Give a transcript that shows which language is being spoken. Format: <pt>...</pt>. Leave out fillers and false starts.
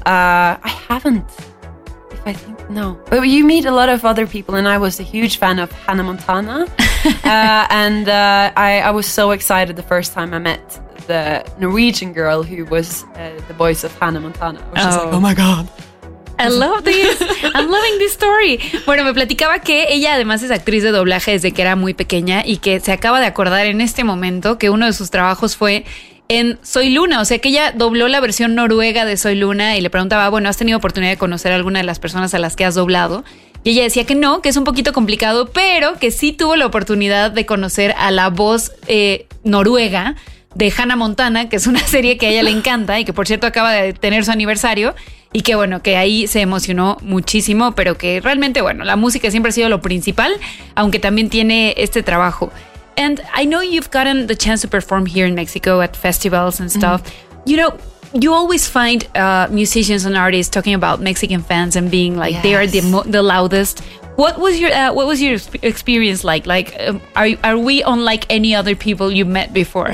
<en>I haven't, if I think, no. But you meet a lot of other people, and I was a huge fan of Hannah Montana. I was so excited the first time I met the Norwegian girl who was the voice of Hannah Montana. Oh. Like, oh my God. I love this. I'm loving this story.</en> <es>Bueno, me platicaba que ella además es actriz de doblaje desde que era muy pequeña y que se acaba de acordar en este momento que uno de sus trabajos fue en Soy Luna. O sea, que ella dobló la versión noruega de Soy Luna y le preguntaba, bueno, ¿has tenido oportunidad de conocer a alguna de las personas a las que has doblado? Y ella decía que no, que es un poquito complicado, pero que sí tuvo la oportunidad de conocer a la voz noruega de Hannah Montana, que es una serie que a ella le encanta y que, por cierto, acaba de tener su aniversario. Y que, bueno, que ahí se emocionó muchísimo, pero que realmente, bueno, la música siempre ha sido lo principal, aunque también tiene este trabajo.</es> <en>And I know you've gotten the chance to perform here in Mexico at festivals and stuff. Mm-hmm. You know, you always find musicians and artists talking about Mexican fans and being like, yes, they are the loudest. What was your experience like? Are we unlike any other people you met before?</en>